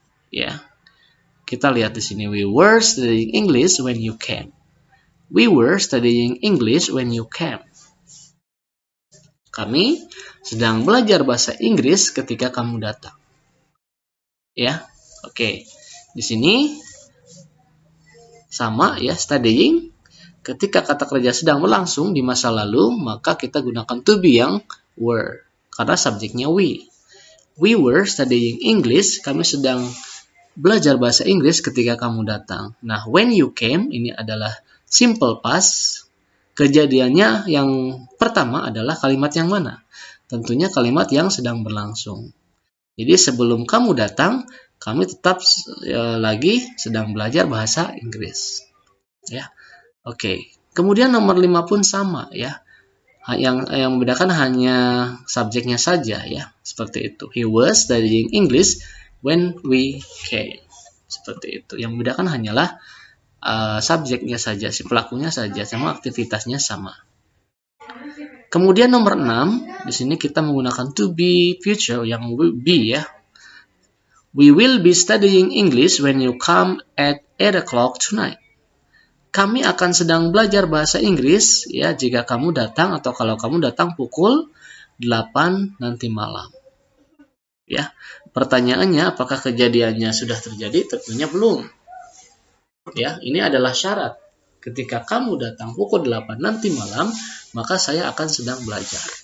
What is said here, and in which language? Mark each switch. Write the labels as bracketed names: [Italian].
[Indonesian] Ya, kita lihat di sini, [English] we were studying English when you came. We were studying English when you came. [Indonesian] Kami sedang belajar bahasa Inggris ketika kamu datang. Ya, oke. Di sini sama ya, studying. Ketika kata kerja sedang berlangsung di masa lalu, maka kita gunakan to be yang were. Karena subjeknya we. [English] We were studying English. [Indonesian] Kami sedang belajar bahasa Inggris ketika kamu datang. Nah, [English] when you came, [Indonesian] ini adalah simple past. Kejadiannya yang pertama adalah kalimat yang mana? Tentunya kalimat yang sedang berlangsung. Jadi sebelum kamu datang, kami tetap lagi sedang belajar bahasa Inggris. Ya, oke. Kemudian nomor 5 pun sama ya. Yang membedakan hanya subjeknya saja ya, seperti itu. [English] He was studying English when we came. [Indonesian] Seperti itu. Yang membedakan hanyalah subjeknya saja, si pelakunya saja, sama aktivitasnya sama. Kemudian nomor 6, di sini kita menggunakan to be future yang will be ya. [English] We will be studying English when you come at 8 o'clock tonight. [Indonesian] Kami akan sedang belajar bahasa Inggris ya jika kamu datang atau kalau kamu datang pukul 8 nanti malam. Ya, pertanyaannya apakah kejadiannya sudah terjadi? Tentunya belum. Ya, ini adalah syarat. Ketika kamu datang pukul 8 nanti malam, maka saya akan sedang belajar.